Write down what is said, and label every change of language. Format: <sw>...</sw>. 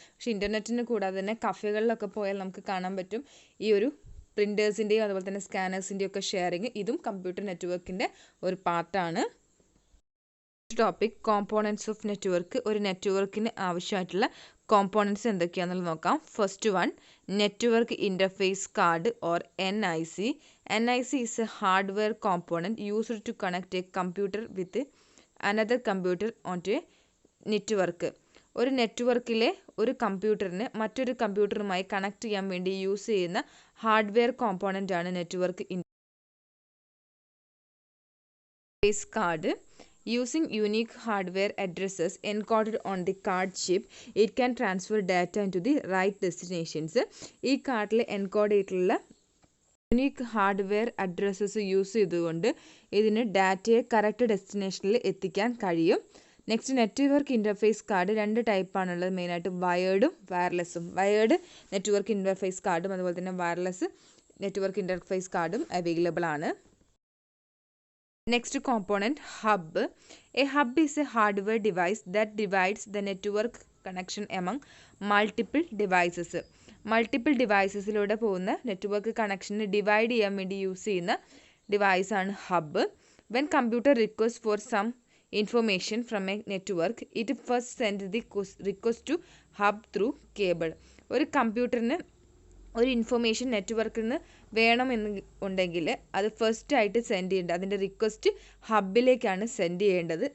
<ml>പക്ഷേ ഇൻ്റർനെറ്റിന് കൂടാതെ തന്നെ കഫേകളിലൊക്കെ പോയാൽ നമുക്ക് കാണാൻ പറ്റും ഈ ഒരു പ്രിൻറ്റേഴ്സിൻ്റെയും അതുപോലെ തന്നെ സ്കാനേഴ്സിൻ്റെയും ഒക്കെ ഷെയറിങ്. ഇതും കമ്പ്യൂട്ടർ നെറ്റ്വർക്കിൻ്റെ ഒരു പാർട്ടാണ്. Topic,</ml> <en>Components of network.</en> <ml>ഒരു നെറ്റ്വർക്കിന് ആവശ്യമായിട്ടുള്ള കോമ്പോണൻറ്റ്സ് എന്തൊക്കെയാണെന്നുള്ളത് നോക്കാം.</ml> <en>First one, network interface card or NIC. NIC is a hardware component used to connect a computer with another computer onto a network.</en> <ml>ഒരു നെറ്റ്വർക്കിലെ ഒരു കമ്പ്യൂട്ടറിന് മറ്റൊരു കമ്പ്യൂട്ടറുമായി കണക്ട് ചെയ്യാൻ വേണ്ടി യൂസ് ചെയ്യുന്ന ഹാർഡ്വെയർ കോമ്പോണൻ്റ് ആണ് network interface card.</ml> <en>Using unique hardware addresses encoded on the card chip, it can transfer data into the right destinations.</en> <ml>ഈ കാർഡിൽ എൻകോഡ് ചെയ്തിട്ടുള്ള യുണീക്ക് ഹാർഡ്വെയർ അഡ്രസ്സസ് യൂസ് ചെയ്തുകൊണ്ട് ഇതിന് ഡാറ്റയെ കറക്റ്റ് ഡെസ്റ്റിനേഷനിൽ എത്തിക്കാൻ കഴിയും. നെക്സ്റ്റ്, നെറ്റ്വർക്ക് ഇൻ്റർഫേസ് കാർഡ് രണ്ട് ടൈപ്പാണുള്ളത്, മെയിനായിട്ട് വയേർഡും വയർലെസ്സും. വയേർഡ് നെറ്റ്വർക്ക് ഇൻ്റർഫേസ് കാർഡും അതുപോലെ തന്നെ വയർലെസ് നെറ്റ്വർക്ക് ഇൻ്റർഫേസ് കാർഡും അവൈലബിൾ ആണ്.</ml> <en>Next component, hub. A hub is a hardware device that divides the network connection among multiple devices.</en> <ml>Multiple ഡിവൈസസിലൂടെ പോകുന്ന നെറ്റ്വർക്ക് കണക്ഷനെ ഡിവൈഡ് ചെയ്യാൻ വേണ്ടി യൂസ് ചെയ്യുന്ന ഡിവൈസാണ് hub.</ml> <en>When computer request for some information from a network, it first send the request to hub through cable.</en> <ml>ഒരു കമ്പ്യൂട്ടറിന് ഒരു information നെറ്റ്വർക്കിൽ നിന്ന് വേണമെന്ന് ഉണ്ടെങ്കിൽ അത് ഫസ്റ്റ് ആയിട്ട് സെൻഡ് ചെയ്യേണ്ടത്, അതിൻ്റെ റിക്വസ്റ്റ് ഹബിലേക്കാണ് സെൻഡ് ചെയ്യേണ്ടത്.</ml>